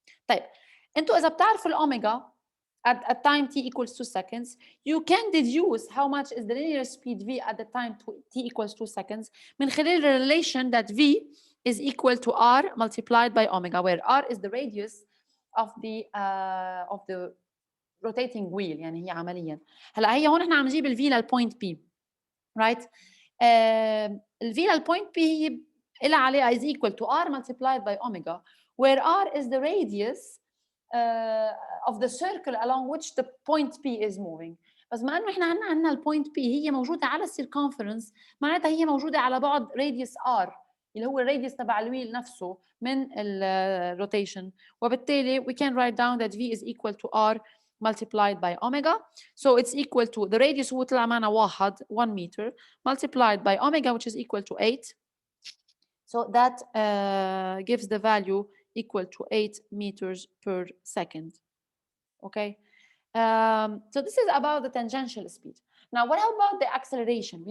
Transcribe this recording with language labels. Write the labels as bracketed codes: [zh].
[ar] طيب انتوا إذا بتعرفوا الأوميجا [en] at time t equals 2 seconds, you can deduce how much is the linear speed v at the time t equals 2 seconds [ar] من خلال [en] the relation that v is equal to r multiplied by omega, where r is the radius of the rotating wheel. [ar] يعني هي عمليا هلا هي هون احنا عم نجيب ال v للpoint p, [en] right? ال v للpoint p [ar] هي إلها عليها [en] is equal to r multiplied by omega, where r is the radius of the circle along which the point P is moving. [ar] بس ما انه احنا عندنا البوينت P هي موجوده على السيركمفرنس، معناتها هي موجوده على بعد radius R اللي هو الراديوس تبع الويل نفسه من الروتيشن، وبالتالي [en] we can write down that V is equal to R multiplied by omega. So it's equal to the radius [ar] هو طلع معنا [en] 1 meter multiplied by omega which is equal to 8. So that gives the value equal to 8 meters per second. Okay. So this is about the tangential speed. Now, what about the acceleration?